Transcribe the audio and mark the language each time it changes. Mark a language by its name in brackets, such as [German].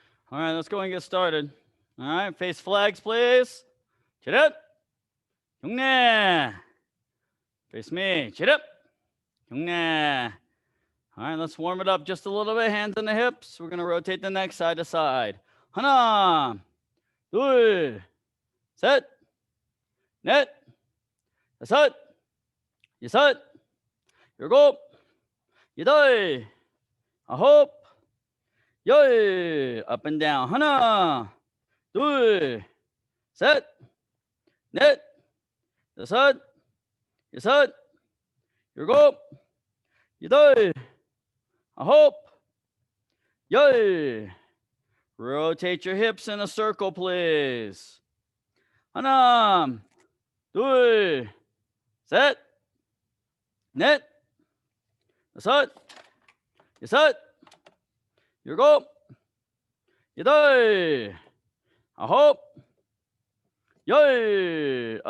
[English] All right, let's go and get started. All right, face flags, please. [Korean] Chirip. Hyungnae. [English] Face me. Chirip. Hyungnae. All right, let's warm it up just a little bit. Hands on the hips. We're going to rotate the neck side to side. [Korean] 하나, 둘, 셋, 넷, 다섯, 여섯, 일곱, 여덟, 아홉, 열. [English] Up and down. [Korean] 하나, 둘, 셋, 넷, 다섯, 여섯, 일곱, 여덟, 아홉, 열. [English] Rotate your hips in a circle, please. [Korean] 하나, 둘, 셋, 넷, 다섯, 여섯, 일곱, 여덟, 아홉, 열.